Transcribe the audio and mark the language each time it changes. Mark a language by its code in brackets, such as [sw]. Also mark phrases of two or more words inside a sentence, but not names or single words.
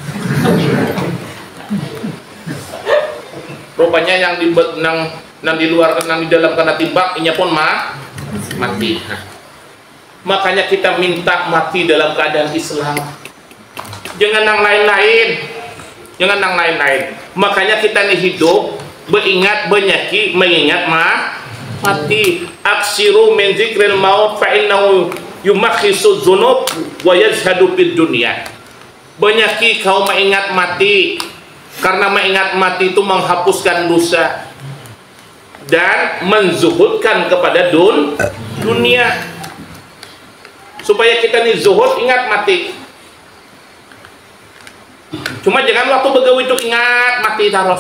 [bjn] Rupanya yang di luar di dalam kena timbak inya pun mati. [id] Nah, makanya kita minta mati dalam keadaan Islam, jangan yang lain-lain. Makanya kita nih hidup beringat mengingat mati. [ar] أكثر من ذكر الموت فإنه يمحص الذنوب ويزهد في الدنيا. [id] Banyaki kau mengingat mati, karena mengingat mati itu menghapuskan dosa dan menzuhudkan kepada dunia. Supaya kita nih zuhud ingat mati. [bjn] Cuma jangan waktu begawi itu ingat mati terus.